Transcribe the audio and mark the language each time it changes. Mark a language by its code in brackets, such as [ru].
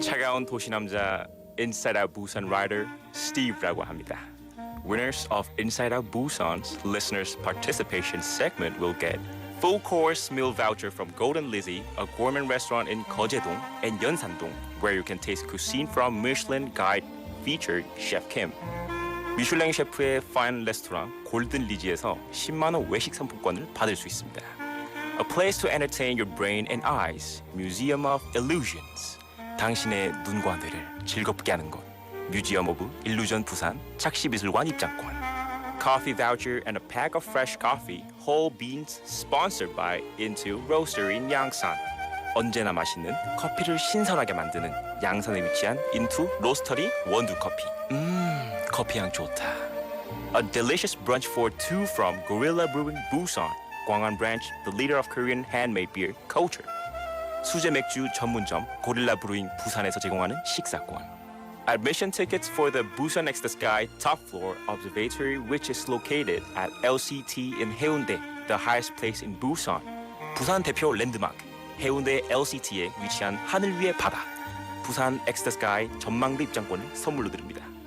[ko] 차가운 도시 남자 Inside Out Busan writer Steve라고 합니다. [en] Winners of Inside Out Busan's listeners participation segment will get full course meal voucher from Golden Lizzie, a gourmet restaurant in Geojedong and Yeonsandong, where you can taste cuisine from Michelin Guide featured Chef Kim. [ko] 미슐랭 셰프의 파인 레스토랑 골든 리지에서 10만 원 외식 상품권을 받을 수 있습니다. [en] A place to entertain your brain and eyes, Museum of Illusions. [ko] 당신의 눈과 뇌를 즐겁게 하는 곳. [en] Museum of Illusion [ko] 부산 착시미술관 입장권. [en] Coffee voucher and a pack of fresh coffee, whole beans, sponsored by Into Roastery in Yangsan. [ko] 언제나 맛있는 커피를 신선하게 만드는 양산에 위치한 Into Roastery 원두 커피. 커피 향 좋다. [en] A delicious brunch for two from Gorilla Brewing Busan, Gwangan branch, the leader of Korean handmade beer culture. [ko] 수제 맥주 전문점 고릴라 브루잉 부산에서 제공하는 식사권. [en] Admission tickets for the Busan Next to Sky top floor observatory, which is located at LCT in Haeundae, the highest place in Busan. [ko] 부산 대표 랜드마크 해운대 LCT에 위치한 하늘 위의 바다. 부산 Next to Sky 전망대 입장권을 선물로 드립니다.